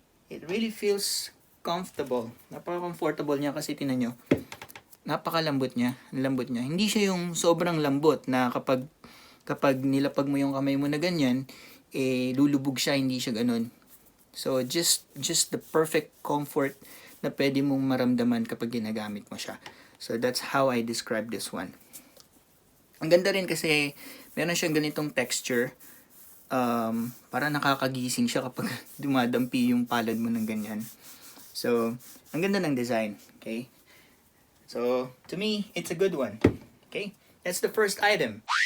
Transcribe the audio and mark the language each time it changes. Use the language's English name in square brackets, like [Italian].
[English] It really feels comfortable. [Filipino] Napaka-comfortable niya kasi tinan nyo. Napakalambot niya. Ang lambot niya. Hindi siya yung sobrang lambot na kapag nilapag mo yung kamay mo na ganyan, lulubog siya, hindi siya ganun. [English] So, just the perfect comfort [Filipino] na pwede mong maramdaman kapag ginagamit mo siya. [English] So, that's how I describe this one. [Filipino] Ang ganda rin kasi meron siyang ganitong texture. Para nakakagising siya kapag dumadampi yung palad mo ng ganyan. So, ang ganda ng design. Okay? [English] So, to me, it's a good one. Okay? That's the first item.